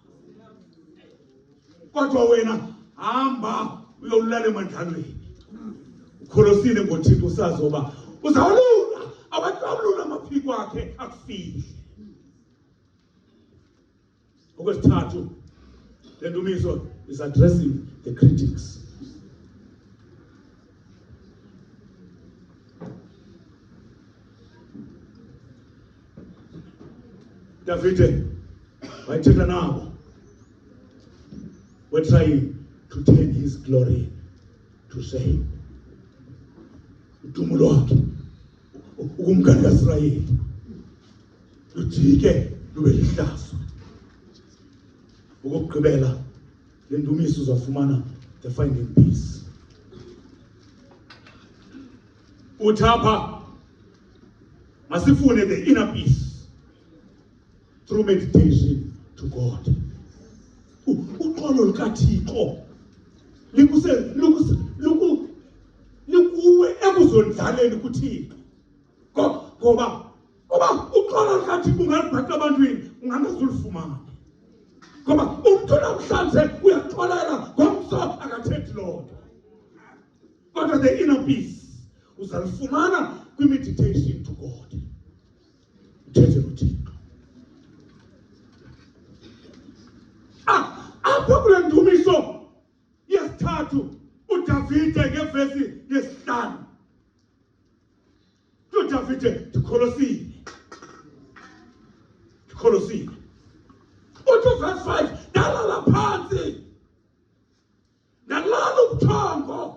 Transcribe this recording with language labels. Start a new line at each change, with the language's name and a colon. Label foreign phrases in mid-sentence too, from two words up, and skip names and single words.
Xhosa: Kodwa wena hamba uyolala emandlalweni. Ukholosile ngoThixo usazi uba uzawulula abahlawulula amaphiko akhe akufihle. Okwesithathu le ndumiso
English: is addressing the critics.
Xhosa: Davide wayethetha nabo.
English: We're trying to turn his glory to shame.
Xhosa: Udumo lwakhe ukumkani kaIsrayeli lujike lube lihlazo. Ukugqibela le ndumiso uzafumana
English: the finding peace.
Xhosa: Uthapha masifune
English: the inner peace through meditation to God.
Xhosa: uxolo lukaThixo likuwe ekuzondlaleni kuThixo ngoba uxolo lukaThixo ungalibhaqa abantwini ungangazulifumana ngoba umuntu namhlanje uyaxolela ngomso akathethi loo nto kodwa
English: the inner peace
Xhosa: uzalifumana kwi-
English: meditation to God
Xhosa: uthethe noThixo apho kule ndumiso yesithathu uDavide ngevesi yesihlanu uDavide ndikholosile uthi verse 5 ndalala phansi ndalala ubuthongo